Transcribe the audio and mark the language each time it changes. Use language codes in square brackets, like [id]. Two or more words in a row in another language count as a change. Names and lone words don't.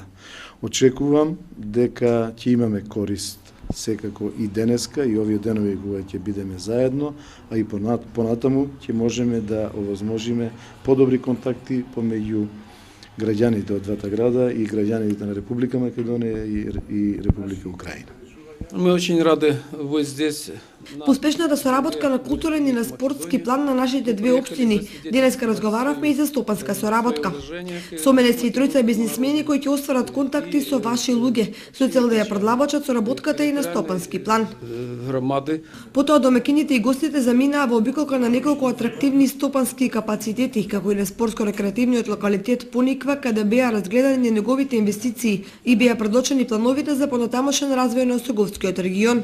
[mk] Очекувам дека ќе имаме корист секако и денеска и овие денови кога ќе бидеме заедно, а и понатаму ќе можеме да овозможиме подобри контакти помеѓу граѓаните од двата града и граѓаните на Република Македонија и Република Украина. [ru] Мы очень рады быть здесь. [mk] По успешната соработка на културен и на спортски план на нашите две општини, денеска разговаравме и за стопанска соработка. Со мене се и тројца бизнисмени кои ќе остварат контакти со ваши луѓе, со цел да ја продлабочат соработката и на стопански план. [ru] Громады. [mk] Потоа домакините и гостите заминаа во обиколка на неколку атрактивни стопански капацитети, како и на спортско-рекреативниот локалитет Пониква, каде беа разгледани неговите инвестиции и беа предочени плановите за понатамошен развој на Осоговскиот регион.